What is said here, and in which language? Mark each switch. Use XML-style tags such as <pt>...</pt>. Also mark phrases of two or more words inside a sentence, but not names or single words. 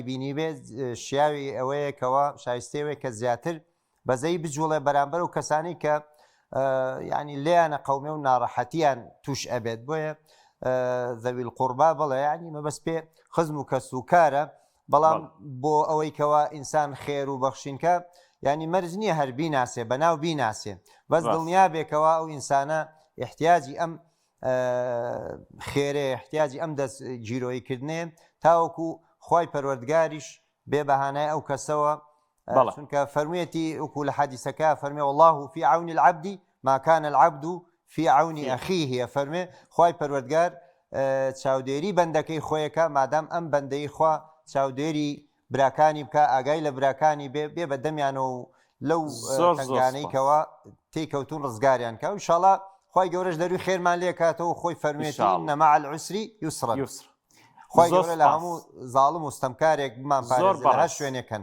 <ckb>بینی بێت شیاوی ئەوەیەکەوە شایستەوەی کە زیاتر بەزەی بجوڵێ بەرامبەر و کەسانی کە ینی لێیانە قەومێ و ناڕەحەتیان توش ئەبێت بۆیە</ckb> <ar>ذەوی القوربا</ar> <ckb>بڵێ ینی مەبەست پێ خزم و کەس و کارە بەڵام بۆ ئەوەی کەەوە ئینسان خێر و بەخشینکە ینی مەرج نییە هەر بیناسێ بەناو بیناسێ بەس دڵنیا بێکەوە ئەو ئینسانە احتیاجی ئەم خێرێ احتیاجی ئەم دەست گیرۆیکردنێ تاوەکو خی پەروەردگاریش بێ بەهانای ئەو کەسەوە چونکە فەرموویەتی وەکو لە حەدیسەکە فەرمێ والله</ckb> <ar>في عون العبد ما كان العبد في عون أخيه</ar> <ckb>فەرمێ خی پەروەردگار چاودێری بەندەکەی خۆیەکە مادام ئەم بەندەی خوا چاودێری براکانی بکە ئاگای لە براکانی بێ بە دەمیانەوە و لەو تنگانەیکەوە تێکەوتون ڕزگاریان کە و شڵە خی گەورەش دەروی خێرمان لێ کاتەوە خۆی فەرمێتی</ckb> <ar>نەمە العسری یوسرا</ar> <ckb>خی گەورە لە هەموو زاڵم و ستەمکارێک بمان پارێزێ لە هەر شوێنێکەن</ckb>